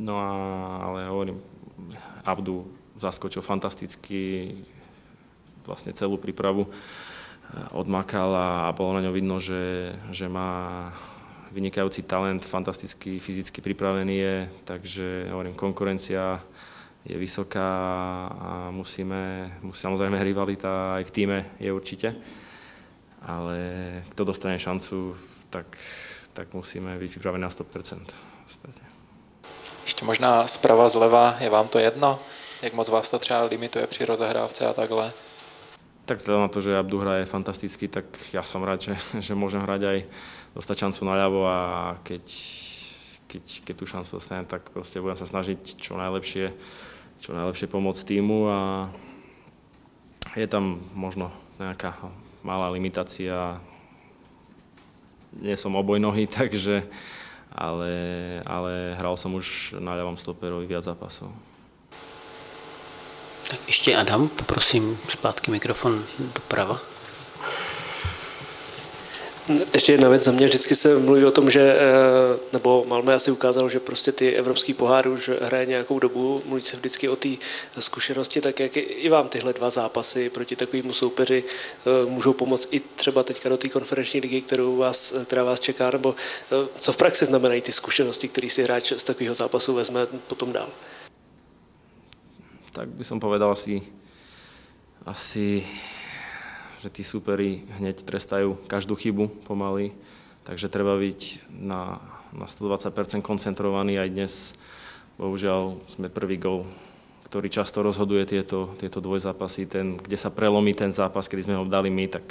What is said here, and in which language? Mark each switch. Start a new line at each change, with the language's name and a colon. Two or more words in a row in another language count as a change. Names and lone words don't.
Slovak: No ale hovorím, Abdu zaskočil fantasticky, vlastne celú prípravu odmakal a bolo na ňom vidno, že má vynikajúci talent, fantasticky fyzicky pripravený je, takže hovorím, konkurencia je vysoká a samozrejme rivalita aj v tíme je určite, ale kto dostane šancu, tak musíme byť pripravení na 100%.
Czech: Ještě možná zprava zleva, je vám to jedno? Jak moc vás to třeba limituje při rozehrávce a takhle?
Slovak: Tak vzhľadom na to, že Abdu hraje fantasticky, tak ja som rád, že môžem hrať aj dostať šancu naľavo a keď tú šancu dostanem, tak proste budem sa snažiť čo najlepšie pomôcť týmu a je tam možno nejaká malá limitácia. Nie som obojnohý, takže, ale hral som už na ľavom stoperovi viac zápasov.
Czech: Tak ještě Adam, poprosím zpátky mikrofon doprava. Ještě jedna věc za mě, vždycky se mluví o tom, že, nebo Malmö asi ukázalo, že prostě ty evropský poháry už hraje nějakou dobu, mluví se vždycky o té zkušenosti, tak jak i vám tyhle dva zápasy proti takovému soupeři můžou pomoct i třeba teďka do té konferenční ligy, která vás čeká, nebo co v praxi znamenají ty zkušenosti, které si hráč z takového zápasu vezme potom dál?
Slovak: Tak by som povedal asi, že tí súperi hneď trestajú každú chybu pomaly, takže treba byť na 120% koncentrovaný aj dnes. Bohužiaľ sme prvý gól, ktorý často rozhoduje tieto dvojzápasy, kde sa prelomí ten zápas, kedy sme ho dali my, tak